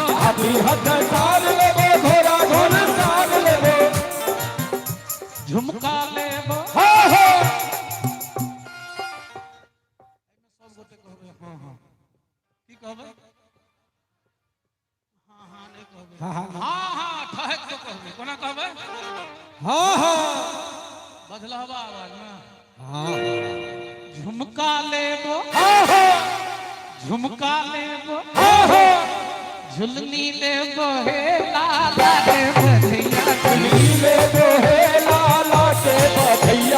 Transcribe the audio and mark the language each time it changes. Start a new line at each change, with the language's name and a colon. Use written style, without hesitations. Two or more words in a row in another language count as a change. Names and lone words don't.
Maithili: हाथी हथ सार लेबो घोड़ा घोड़ सार लेबो झुमका लेबो हो हो सब गोटे कहबे हां हां की कहबे हां हां हां हां ठहक तो कहबे कोना कहबे हां हां बदलहबा आवाज में हां झुमका लेबो हां हां झुमका लेबो हां हां झुलनी लेबो हे लाला के बधैया झुलनी लेबो हे लाला के बधैया